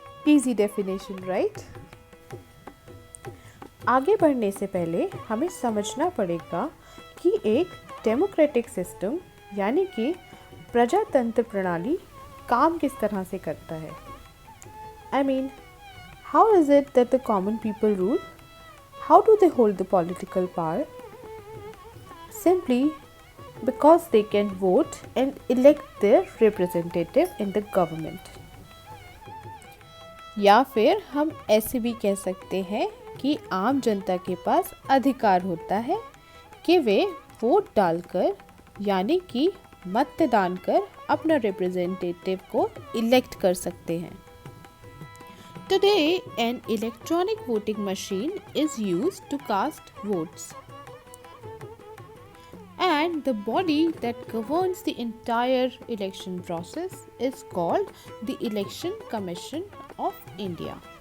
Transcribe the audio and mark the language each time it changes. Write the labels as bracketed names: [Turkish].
[English] Easy definition, right? [Hindi] आगे बढ़ने से पहले हमें समझना पड़ेगा कि एक डेमोक्रेटिक सिस्टम यानी कि प्रजातंत्र प्रणाली काम किस तरह से करता है. [English] I mean, how is it that the common people rule? How do they hold the political power? Simply because they can vote and elect their representative in the government. [Hindi] या फिर हम ऐसे भी कह सकते हैं कि आम जनता के पास अधिकार होता है कि वे वोट डालकर यानी कि मतदान कर अपना रिप्रेजेंटेटिव को इलेक्ट कर सकते हैं. [English] Today, an electronic voting machine is used to cast votes. And the body that governs the entire election process is called the Election Commission of India.